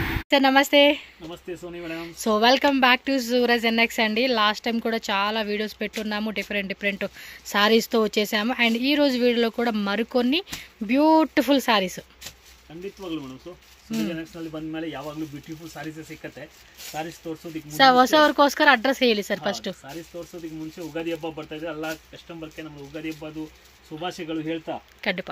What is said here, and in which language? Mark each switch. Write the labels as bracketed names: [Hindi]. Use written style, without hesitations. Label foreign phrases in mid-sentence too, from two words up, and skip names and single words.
[Telugu] నమస్తే నమస్తే సోని మేడం. సో [English] welcome back to [Telugu] సూరజ్ ఎన్ఎక్స్ అండి. [English] last time [Telugu] కూడా చాలా వీడియోస్ పెట్టున్నాము, డిఫరెంట్ సారీస్తో వచ్చేసాము. అండ్ ಈ రోజు వీడియోలో కూడా మరికొన్ని [English] beautiful sarees [Kannada] ಖಂಡಿತವಾಗ್ಲೂ ಮೇಡಮ್. ಸೊ ಸೂರಜ್ ಎನ್ಎಕ್ಸ್ ನಲ್ಲಿ ಬಂದ ಮೇಲೆ ಯಾವಾಗಲೂ [English] beautiful sarees [Kannada] ಸಿಕ್ಕತ್ತೆ. ಸಾರೀಸ್ ತೋರಿಸೋದಕ್ಕೆ ಸರ್ ಹೊಸವರಿಗೋಸ್ಕರ ಅಡ್ರೆಸ್ ಹೇಳಿ ಸರ್ ಫಸ್ಟ್. ಸಾರೀಸ್ ತೋರಿಸೋದಕ್ಕೆ ಮುಂಚೆ ಉಗಾದಿ ಹಬ್ಬ ಬರ್ತಾ ಇದೆ. ಎಲ್ಲ ಕಸ್ಟಮರ್ಗೆ ನಮ್ಮ ಉಗಾದಿ ಹಬ್ಬದು ಶುಭಾಶಯಗಳು ಹೇಳ್ತಾ ಖಂಡಿತ